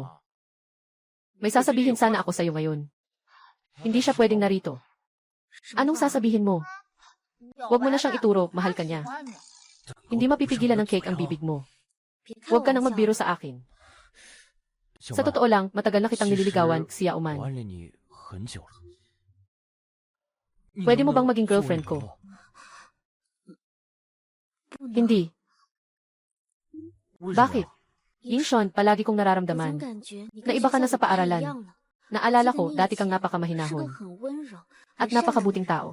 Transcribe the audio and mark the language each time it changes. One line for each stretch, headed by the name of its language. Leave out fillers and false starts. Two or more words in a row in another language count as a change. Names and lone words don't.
Filipino: May sasabihin sana ako sa'yo ngayon. Hindi siya pwedeng narito. Anong sasabihin mo? Huwag mo na siyang ituro, mahal ka niya. Hindi mapipigilan ng cake ang bibig mo. Huwag ka nang magbiro sa akin. Sa totoo lang, matagal na kitang nililigawan, Xiaoman.
Chinese: 玩了你很久了。
Filipino: Pwede mo bang maging girlfriend ko? Hindi. Bakit? Yingshon, palagi kong nararamdaman. Naiba ka na sa paaralan. Naalala ko, dati kang napakamahinahon. At napakabuting tao.